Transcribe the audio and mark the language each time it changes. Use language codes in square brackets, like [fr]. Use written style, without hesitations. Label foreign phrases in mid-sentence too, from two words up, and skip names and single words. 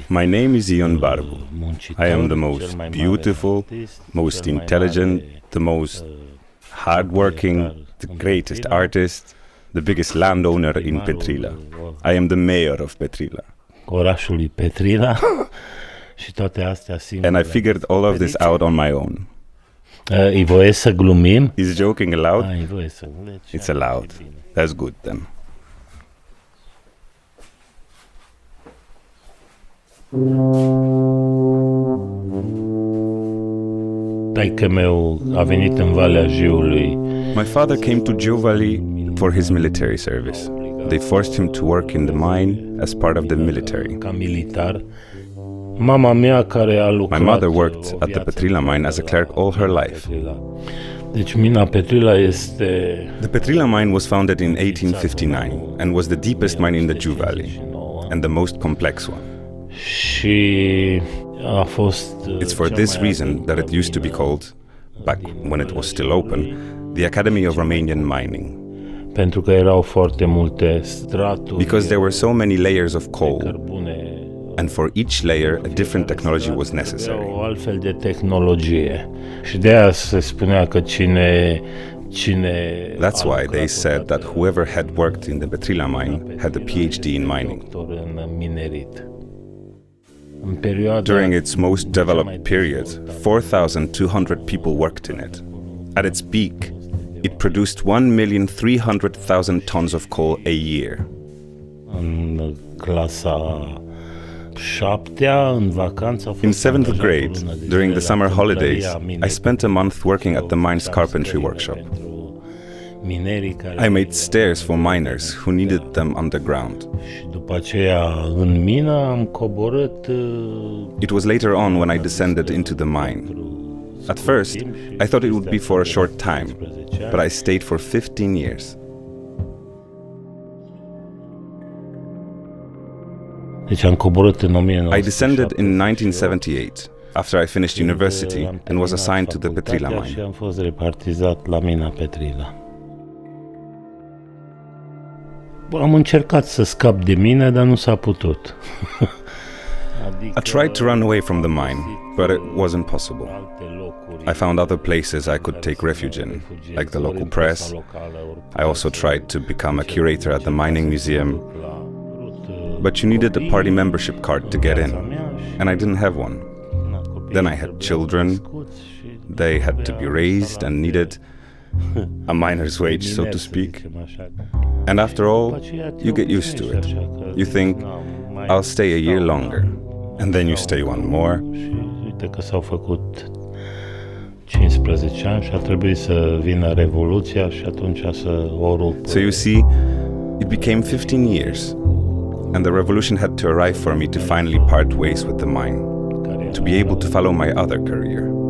[en] My name is Barbu. [ro] muncitor, [en] I am the [ro] cel [en] most [ro] mai [en] beautiful, [ro] mare artist, [en] most [ro] cel mai [en] intelligent, [ro] mare, [en] the most hardworking, the greatest artist, the biggest landowner in Petrila. I am the mayor of Petrila. [ro] orașului Petrila și toate astea singure. [en] And I figured all of this out on my own. [ro] E voie să glumim? [en] Is joking allowed? [ro] E voie să glumim. [en] It's allowed. That's good then. [ro] Taică meu a venit în Valea Jiului. [en] My father came to Jiu Valley for his military service. They forced him to work in the mine as part of the military. [ro] Ca militar. Mama mea care a lucrat. [en] My mother worked at the Petrila mine as a clerk all her life. [ro] Deci mina Petrila este... [en] The Petrila mine was founded in 1859 and was the deepest mine in the Jiu Valley and the most complex one. [ro] Și a fost... [en] It's for this reason that it used to be called, back when it was still open, the Academy of Romanian Mining. [ro] Pentru că erau foarte multe straturi. [en] Because there were so many layers of coal, [ro] cărbune, [en] and for each layer a different technology was necessary. [ro] O altfel de tehnologie. Și de aia se spunea că cine [en] That's why they said that whoever had worked in the Petrila mine had a PhD in mining. During its most developed period, 4,200 people worked in it. At its peak, it produced 1,300,000 tons of coal a year. [ro] În clasa 7-a, în vacanță, [en] in 7th grade, during the summer holidays, I spent a month working at the mine's carpentry workshop. I made stairs for miners who needed them underground. It was later on when I descended into the mine. At first, I thought it would be for a short time, but I stayed for 15 years. I descended in 1978, after I finished university and was assigned to the Petrila mine. [ro] Am încercat să scap de mine, dar nu s-a putut. [en] I tried to run away from the mine, but it wasn't possible. I found other places I could take refuge in, like the local press. I also tried to become a curator at the mining museum, but you needed a party membership card to get in, and I didn't have one. Then I had children. They had to be raised and needed a miner's wage, so to speak. And after all, you get used to it. You think, I'll stay a year longer. And then you stay one more. [ro] 15 ani și a trebuit să vină Revoluția și atunci să o rup. [en] So you see, it became 15 years. And the revolution had to arrive for me to finally part ways with the mine, to be able to follow my other career.